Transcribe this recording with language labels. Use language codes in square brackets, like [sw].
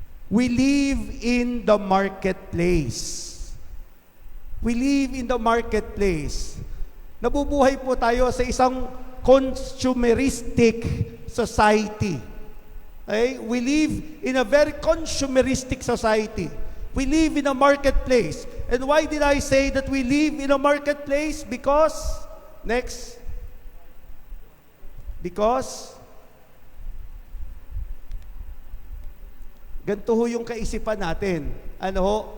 [en] We live in the marketplace. We live in the marketplace. [tl] Nabubuhay po tayo sa isang [en] consumeristic society. Okay? We live in a very consumeristic society. We live in a marketplace. And why did I say that we live in a marketplace? Because, next. Because, [tl] ganito ho yung kaisipan natin. Ano ho?